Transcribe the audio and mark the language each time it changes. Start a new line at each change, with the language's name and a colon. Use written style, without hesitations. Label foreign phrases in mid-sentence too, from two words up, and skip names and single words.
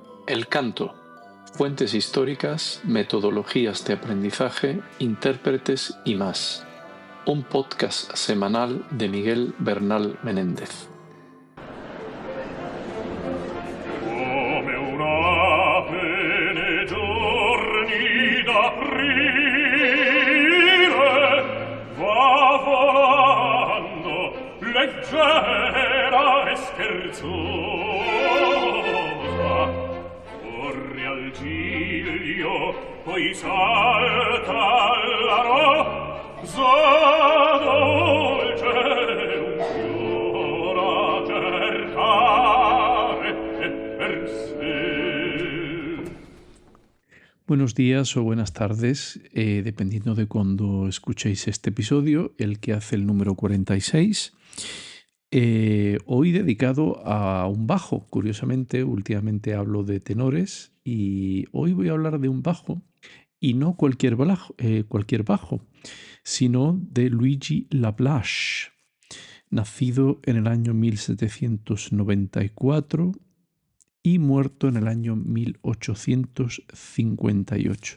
Spanish: El canto, fuentes históricas, metodologías de aprendizaje, intérpretes y más. Un podcast semanal de Miguel Bernal Menéndez.
Italian: Come un'ape nei giorni d'aprile va volando leggera e scherzosa, corre al giglio, poi salta alla rosa dolce, un fiore a cercare per sé.
Spanish: Buenos días o buenas tardes, dependiendo de cuando escuchéis este episodio, el que hace el número 46. Hoy dedicado a un bajo. Curiosamente, últimamente hablo de tenores y hoy voy a hablar de un bajo y no cualquier bajo, sino de Luigi Lablache, nacido en el año 1794 y muerto en el año 1858.